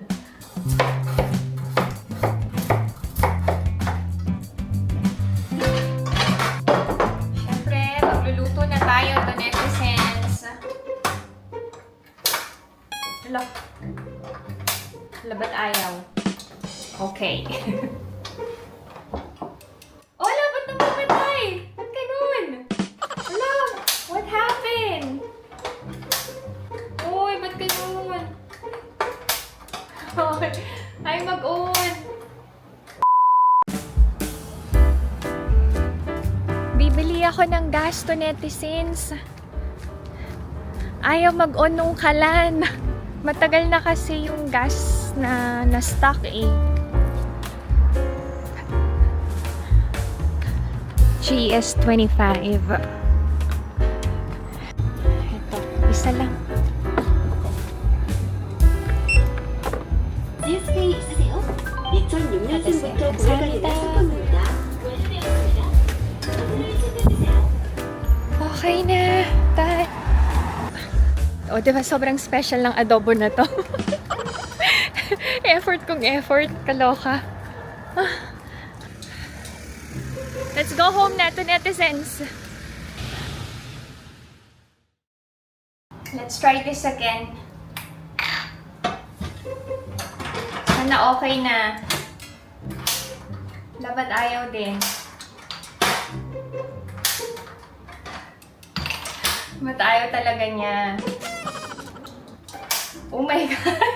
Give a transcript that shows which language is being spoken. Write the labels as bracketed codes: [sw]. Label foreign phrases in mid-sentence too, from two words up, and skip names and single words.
[tl] Siyempre, magluluto na tayo, [en] to netizens. [tl] Hala. Hala, ba't ayaw? Okay. Hala, ba't namamatay? Ba't ganun? Hala, [en] what happened? [tl] Uy, ba't ganun? Ay, mag-on. Bibili ako ng gas [en] to netizens. [tl] Ayaw mag-on nung kalan. Matagal na kasi yung gas na na-stock eh. GS25. Ito, isa lang. [ko] GSK 있으세요? 2006년생부터 보호관리를 했었답니다. [tl] Okay na. O, di ba sobrang special ng adobo na to? Effort kong effort. Kaloka. [en] Let's go home na to netizens. Let's try this again. [tl] Sana okay na. Dapat ayaw din. Ba't ayaw talaga niya? [en] Oh my God!